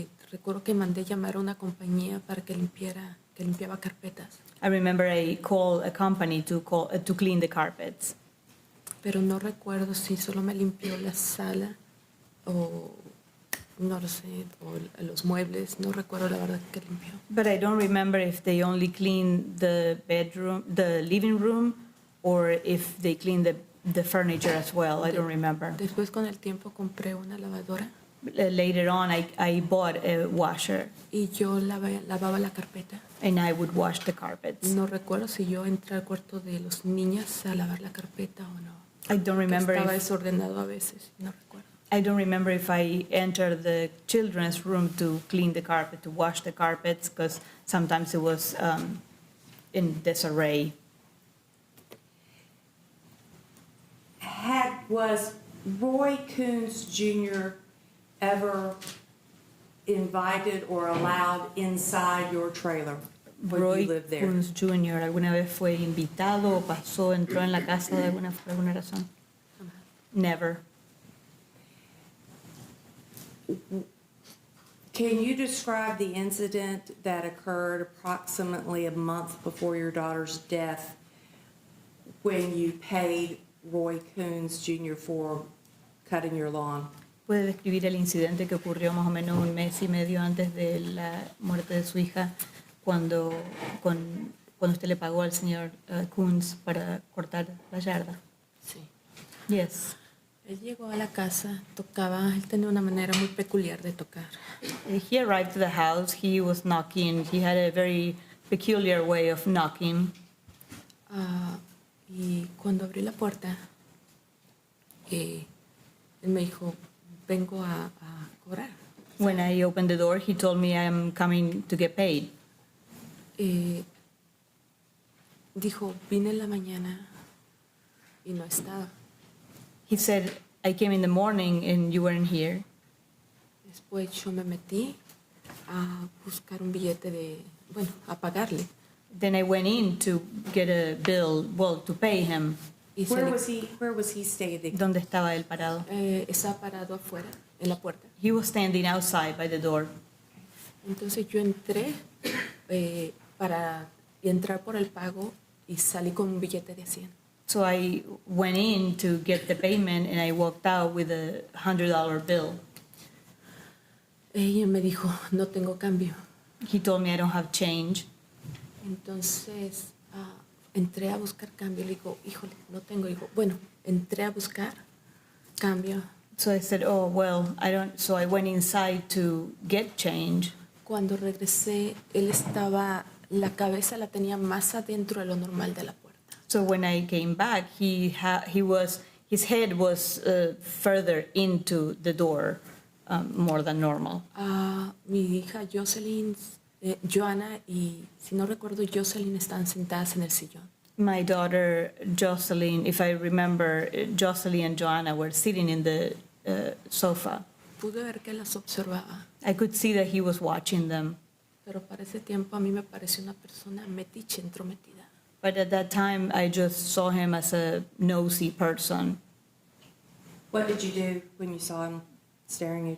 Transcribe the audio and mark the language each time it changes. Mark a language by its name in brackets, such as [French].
[Spanish] recuerdo que mandé llamar a una compañía para que limpiaba carpetas, [English] I remember I called a company to clean the carpets. [Spanish] pero no recuerdo si solo me limpió la sala o no lo sé, o los muebles, no recuerdo la verdad que limpió. [English] But I don't remember if they only cleaned the living room, or if they cleaned the furniture as well. I don't remember. [Spanish] Después con el tiempo compré una lavadora [English] Later on, I bought a washer, [Spanish] y yo lavaba la carpeta. [English] and I would wash the carpets. [Spanish] No recuerdo si yo entré al cuarto de los niños a lavar la carpeta o no. [English] I don't remember [Spanish] Estaba [English] if [Spanish] desordenado a veces, no recuerdo. [English] I don't remember if I entered the children's room to clean the carpet, to wash the carpets, because sometimes it was in disarray. Was Roy Coons Jr. ever invited or allowed inside your trailer when Roy you lived there? Coons Jr. [Spanish] ¿alguna vez fue invitado o entró en la casa por alguna razón? [English] Never. Can you describe the incident that occurred approximately a month before your daughter's death when you paid Roy Coons Jr. for cutting your lawn? [Spanish] ¿Puede describir el incidente que ocurrió más o menos un mes y medio antes de la muerte de su hija, cuando usted le pagó al señor Coons para cortar la yarda? Sí. [English] Yes. [Spanish] Él llegó a la casa, tocaba, él tenía una manera muy peculiar de tocar. [English] He arrived to the house, he was knocking, he had a very peculiar way of knocking. [Spanish] Y cuando abrí la puerta, él me dijo, vengo a cobrar. [English] When I opened the door, he told me I'm coming to get paid. [Spanish] Dijo, vine en la mañana y no estaba. [English] He said, I came in the morning and you weren't here. [Spanish] Después yo me metí a buscar un billete a pagarle. [English] Then I went in to get a bill, to pay him. [Spanish] Y [English] Where was he standing? [Spanish] ¿Dónde estaba él parado? estaba parado afuera, en la puerta. [English] He was standing outside by the door. [Spanish] Entonces yo entré para entrar por el pago y salí con un billete de 100. [English] So I went in to get the payment and I walked out with a $100 bill. [Spanish] Ella me dijo, no tengo cambio. [English] He told me I don't have change. [Spanish] Entonces entré a buscar cambio. Le digo, híjole, no tengo. Digo, bueno, entré a buscar cambio. [English] So I said, oh, well, I don't. So I went inside to get change. [Spanish] Cuando regresé, él estaba la cabeza la tenía más adentro de lo normal de la puerta. [English] So when I came back, his head was further into the door, more than normal. [Spanish] Mi hija Jocelyn, Joanna y, si no recuerdo, Jocelyn estaban sentadas en el sillón. [English] My daughter Jocelyn, if I remember, Jocelyn and Joanna were sitting in the sofa. [Spanish] Pude ver que las observaba, [English] I could see that he was watching them. [Spanish] pero para ese tiempo a mí me pareció una persona metiche, entrometida. [English] But at that time, I just saw him as a nosy person. What did you do when you saw him staring at